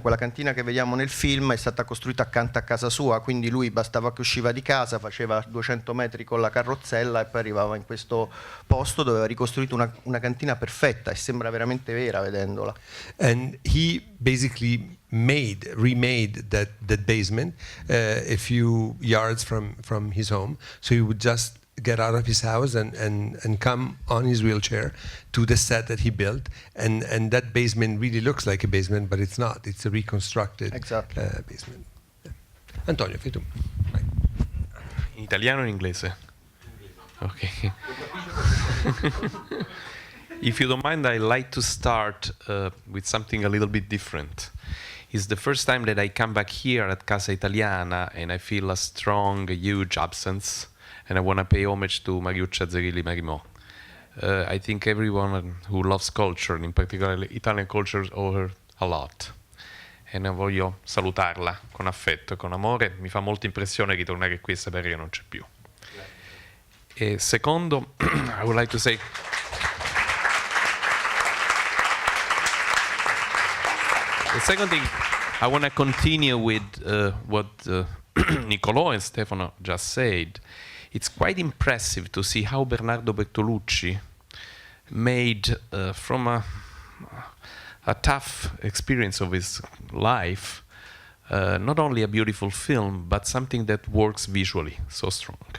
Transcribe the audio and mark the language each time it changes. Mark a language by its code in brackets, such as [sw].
[it] Quella cantina che vediamo nel film è stata costruita accanto a casa sua, quindi lui bastava che usciva di casa, faceva 200 metri con la carrozzella e poi arrivava in questo posto dove aveva ricostruito una cantina perfetta, e sembra veramente vera vedendola. [en] And he basically remade that basement a few yards from his home, so he would just get out of his house and come on his wheelchair to the set that he built, and that basement really looks like a basement, but it's not. It's a reconstructed basement. [it] Yeah. Antonio, fai tu. Vai. In italiano o in inglese? Ok. [en] If you don't mind, I'd like to start with something a little bit different. It's the first time that I come back here at Casa Italiana and I feel a strong, huge absence, and I want to pay homage to Mariuccia Zerilli-Marimò. I think everyone who loves culture, in particular Italian culture, owe her a lot. [it] E ne voglio salutarla con affetto e con amore. Mi fa molta impressione ritornare qui e sapere che non c'è più. E secondo, [en] I would like to say... The second thing, I want to continue with what Niccolò and Stefano just said. It's quite impressive to see how Bernardo Bertolucci made from a tough experience of his life not only a beautiful film, but something that works visually so strong.